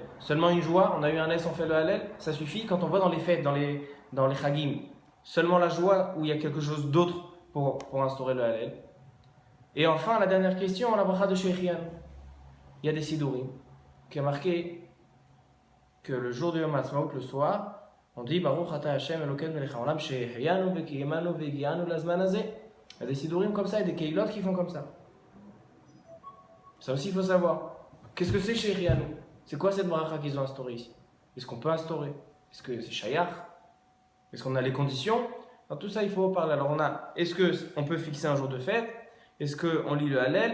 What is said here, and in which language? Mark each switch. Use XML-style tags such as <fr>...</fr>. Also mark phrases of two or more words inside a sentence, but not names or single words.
<fr>Seulement une joie, on a eu un S, on fait le Hallel? Ça suffit quand on va dans les fêtes, dans les Chagim. Seulement la joie où il y a quelque chose d'autre pour instaurer le Hallel. Et enfin, la dernière question, la bracha de Shechianu. Il y a des Sidurim qui a marqué que le jour de Yom HaAtzmaut, le soir, on dit</fr> <he>ברוך אתה ה' אלוקינו מלך העולם שהחיינו וקיימנו והגיענו לזמן הזה.</he> <fr>Il y a des Sidurim comme ça et des Keilot qui font comme ça. Ça aussi, il faut savoir. Qu'est-ce que c'est Shechianu? C'est quoi cette bracha qu'ils ont instaurée ici? Est-ce qu'on peut instaurer? Est-ce que c'est Shayach? Est-ce qu'on a les conditions? Dans tout ça, il faut parler. Alors, est-ce qu'on peut fixer un jour de fête? Est-ce qu'on lit le Hallel?</fr>